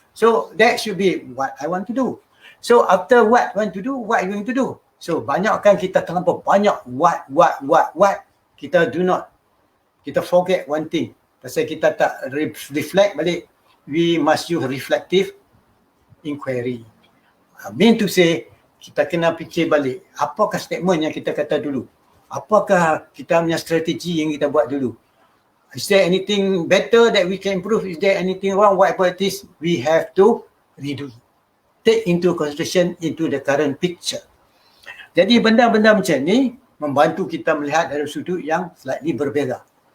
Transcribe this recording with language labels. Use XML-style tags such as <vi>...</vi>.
<en>So that should be what I want to do. So after what I want to do, what you going to do?</en> <ms>So banyakkan kita terlampau banyak what. Kita</ms> <en>forget one thing.</en> <ms>Pasal kita tak reflect balik.</ms> <en>We must use reflective inquiry. Mean to say,</en> <ms>kita kena fikir balik. Apakah statement yang kita kata dulu? Apakah kita punya strategi yang kita buat dulu?</ms> <en>Is there anything better that we can improve? Is there anything wrong? Whatever it is, we have to redo. Take into consideration into the current picture.</en> <ms>Jadi benda-benda macam ni membantu kita melihat dari sudut yang slightly berbeza.</ms>